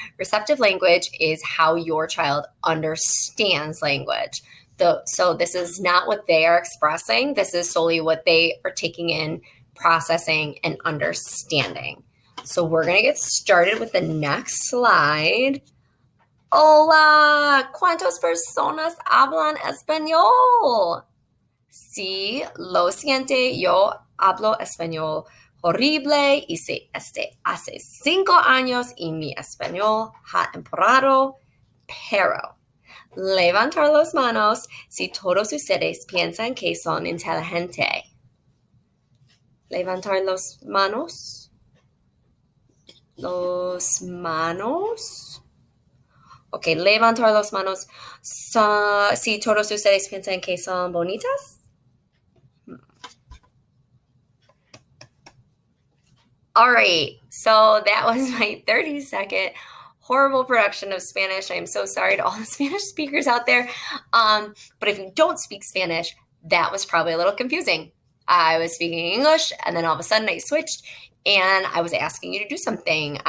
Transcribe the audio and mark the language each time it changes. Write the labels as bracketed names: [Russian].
[English] Receptive language is how your child understands language. So this is not what they are expressing. This is solely what they are taking in, processing, and understanding. So we're going to get started with the next slide. [Spanish] Hola, ¿cuántas personas hablan español? Sí, lo siente, yo hablo español horrible y hace 5 años y mi español ha empeorado, pero levantar las manos si todos ustedes piensan que son inteligentes. Levantar las manos. Los manos. Ok, levantar las manos si todos ustedes piensan que son bonitas. [English] All right, so that was my 30-second horrible production of Spanish. I am so sorry to all the Spanish speakers out there. But if you don't speak Spanish, that was probably a little confusing. I was speaking English, and then all of a sudden I switched, and I was asking you to do something.